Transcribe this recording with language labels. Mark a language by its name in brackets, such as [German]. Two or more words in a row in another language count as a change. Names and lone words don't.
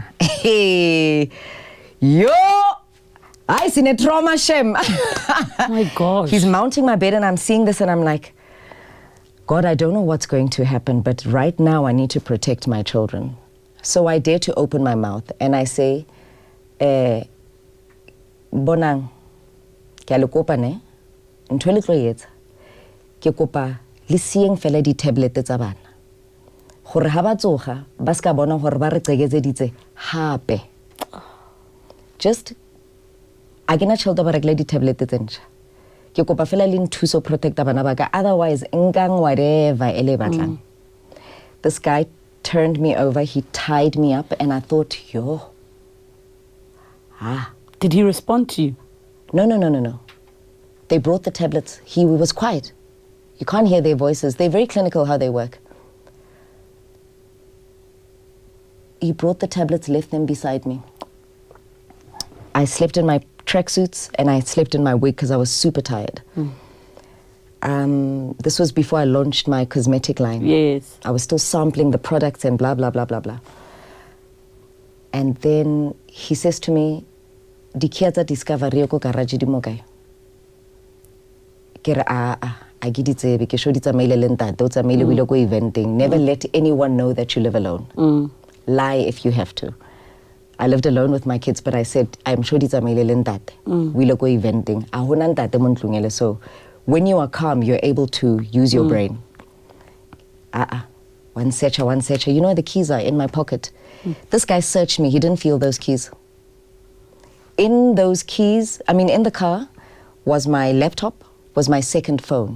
[English] Hey, yo! I seen a trauma shem. Oh my gosh. He's mounting my bed and I'm seeing this and I'm like, God, I don't know what's going to happen, but right now I need to protect my children. So I dare to open my mouth and I say, [Southern Sotho] Bonang, ke a le kopa ne, ntho e le tlo e etsa, ke kopa le sieng fela di-tablet tsa bana. Gore ha ba tsoga, ba ska bona gore ba re qegetseditse hape. Just, a ke na tšhelete ba rekile di-tablet tse ntšha. Ke kopa fela le nthuso protecta bana ba ka, otherwise nkang whatever ele batlang. [English] This guy turned me over, he tied me up, and I thought, yo. Did he respond to you? No. They brought the tablets. He was quiet. You can't hear their voices. They're very clinical how they work. He brought the tablets, left them beside me. I slept in my tracksuits and I slept in my wig because I was super tired. This was before I launched my cosmetic line. Yes. I was still sampling the products and blah, blah, blah, blah, blah. And then he says to me, [Southern Sotho] Dikiaza discovery ko garage di mo kae. Ke re a ke di tsebe ke sho di tsamaile le ntate o tsamaile o ile go eventing. [English] Never let anyone know that you live alone. Lie if you have to. I lived alone with my kids, but I said, I'm sure [Southern Sotho] di tsamaile le ntate. O ile go eventing. A hona ntate mo ntlong. [English] So when you are calm, you're able to use your brain. One searcher. You know, the keys are in my pocket. This guy searched me. He didn't feel those keys. In those keys, in the car, was my laptop, was my second phone.